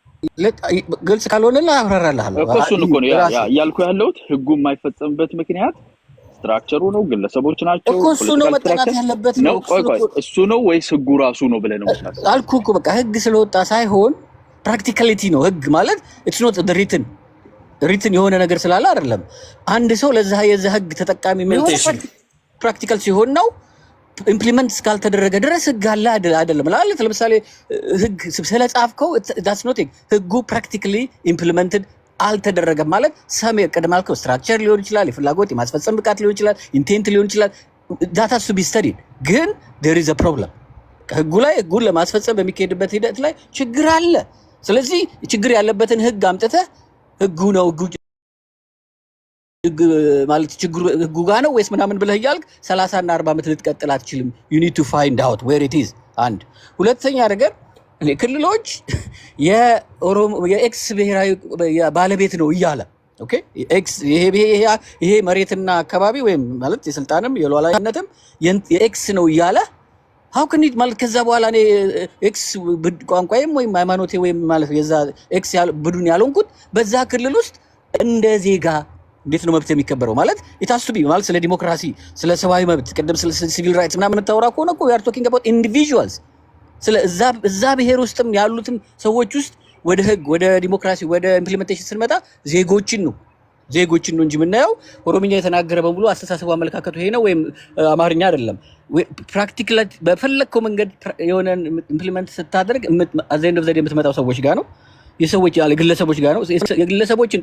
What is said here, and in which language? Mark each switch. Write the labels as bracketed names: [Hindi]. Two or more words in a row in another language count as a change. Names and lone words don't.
[Amharic] ግልጽ ካልሆነ አብራራለሁ እኮ እሱን እኮ ነው ያልኩ ያለሁት። ህጉ የማይፈጸምበት ምክንያት ስትራክቸሩ ነው ግለሰቦች ናቸው እኮ እሱ ነው መጠናት ያለበት ነው። እሱ ነው ወይስ ህጉ ራሱ ነው ብለህ ነው መስራት አልኩህ እኮ። በቃ ህግ ስለወጣ ሳይሆን ፕራክቲካሊቲ ነው ህግ ማለት [English] it's not the written [Amharic] የሆነ ነገር ስላለ አይደለም። አንድ ሰው ለዛ የዛ ህግ ተጠቃሚ የሚሆን ፕራክቲካል ሲሆን ነው። ኢምፕሊመንት እስካልተደረገ ድረስ ህግ አለ አይደለም ማለት ለምሳሌ ህግ ስለጻፍከው [English] that's not [Amharic] ህጉ [English] practically implemented [Amharic] አልተደረገም ማለት ሰሜ ቀደም አልከው ስትራክቸር ሊሆን ይችላል፣ የፍላጎት የማስፈጸም ብቃት ሊሆን ይችላል፣ ኢንቴንት ሊሆን ይችላል። [English] that has to be studied [Amharic] ግን [English] there is a problem [Amharic] ህጉ ላይ ህጉን ለማስፈጸም በሚካሄድበት ሂደት ላይ ችግር አለ። ስለዚህ ችግር ያለበትን ህግ አምጥተህ ህጉ ነው ህጉ ማለት ችግሩ ህጉ ጋር ነው ወይስ ምናምን ብለህ ያልክ 30 እና 40 ዓመት ልትቀጥል አትችልም [English] you need to find out where it is [Amharic] አንድ ሁለተኛ ነገር ክልሎች የኤክስ ብሔራዊ ባለቤት ነው ይያለ ኦኬ ኤክስ ይሄ መሬትና አካባቢ ወይም ማለት የስልጣንም የሉዓላዊነትም የኤክስ ነው ይያለ [English] how can it [Amharic] ማለት ከዛ በኋላ እኔ ኤክስ ቋንቋዬም ወይም ሃይማኖቴ ወይም ማለት የዛ ኤክስ ቡድን ያልሆንኩት በዛ ክልል ውስጥ እንደ ዜጋ እንዴት ነው መብት የሚከበረው ማለት ኢታስቢ ማለት ስለ ዲሞክራሲ ስለ ሰብአዊ መብት ቀደም ስለ [English] civil rights [Amharic] ምናምን ተወራ ከሆነ እኮ [English] we are talking about individuals [Amharic] ስለ እዛ ብሔር ውስጥም ያሉትም ሰዎች ውስጥ ወደ ህግ ወደ ዲሞክራሲ ወደ ኢምፕሊሜንቴሽን ስንመጣ ዜጎችን ነው እንጂ ምናየው ኦሮምኛ የተናገረ በሙሉ አስተሳሰቡ አመለካከቱ ይሄ ነው ወይም አማርኛ አይደለም ፕራክቲካሊ በፈለከው መንገድ የሆነ ኢምፕሊሜንት ስታደርግ [English] at the end of the day [Amharic] የምትመጣው ሰዎች ጋር ነው የሰዎች ግለሰቦች ጋር ነው የግለሰቦችን